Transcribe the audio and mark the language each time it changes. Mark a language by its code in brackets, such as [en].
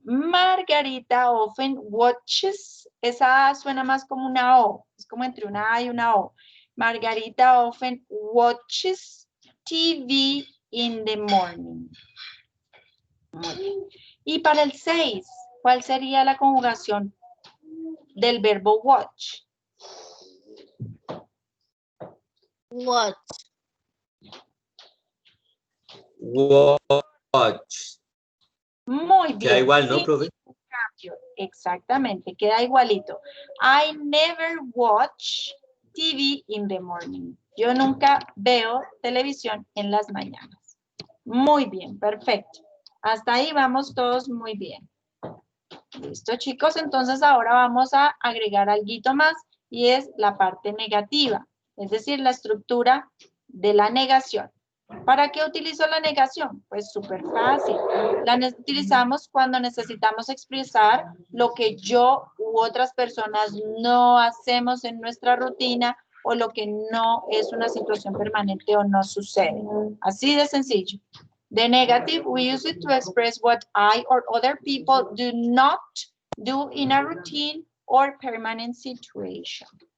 [en] Margarita often watches. [es] Esa A suena más como una O. Es como entre una A y una O. [en] Margarita often watches TV in the morning. [es] Muy bien. Y para el 6, ¿cuál sería la conjugación del verbo watch? [en] Watch. Watch. [es] Muy bien. Queda igual, ¿no, Sin profe? ningún cambio. Exactamente, queda igualito. [en] I never watch TV in the morning. [es] Yo nunca veo televisión en las mañanas. Muy bien, perfecto. Hasta ahí vamos todos muy bien. Listo, chicos. Entonces ahora vamos a agregar algo más y es la parte negativa, es decir, la estructura de la negación. ¿Para qué utilizo la negación? Pues súper fácil. La utilizamos cuando necesitamos expresar lo que yo u otras personas no hacemos en nuestra rutina o lo que no es una situación permanente o no sucede. Así de sencillo. [en] The negative, we use it to express what I or other people do not do in a routine or permanent situation.